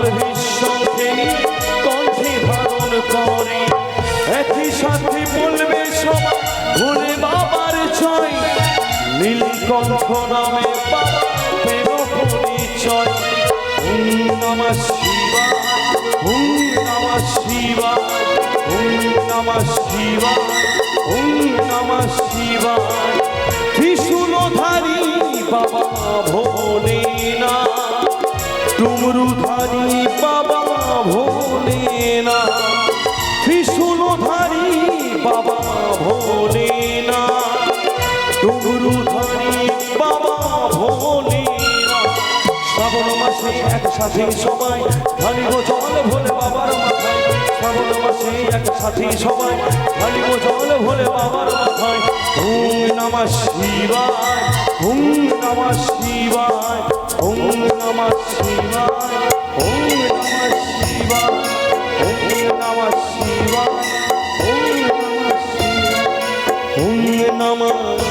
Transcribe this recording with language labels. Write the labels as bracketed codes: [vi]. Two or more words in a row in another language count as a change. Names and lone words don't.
[bn] শঙ্খে নিয়ে কণ্ঠে ধারণ করে একই সাথে বলবে সবাই ভোলে বাবার জয় নীলকণ্ঠ নামে বাবা পেল পরিচয় [sa] ওম নমঃ শিবায় ওম নমঃ শিবায় ওম নমঃ শিবায় ওম নমঃ শিবায় [bn] ত্রিশূলধারী বাবা ভোলেনাথ ডুমরুধারী বাবা ভোলেনাথ ত্রিশূলধারী বাবা ভোলেনাথ ডুমরুধারী বাবা ভোলেনাথ শ্রাবণ মাসে একসাথে সবাই ঢালিব জল ভোলে বাবার মাথায় শ্রাবণ মাসে একসাথে সবাই ঢালিব জল ভোলে বাবার মাথায় [sa] ওম নমঃ শিবায় ওম নমঃ [bn] শিবায় ওম নমঃ শিবায় ওম নমঃ শিবায় ওম নমঃ শিবায় ওম নমঃ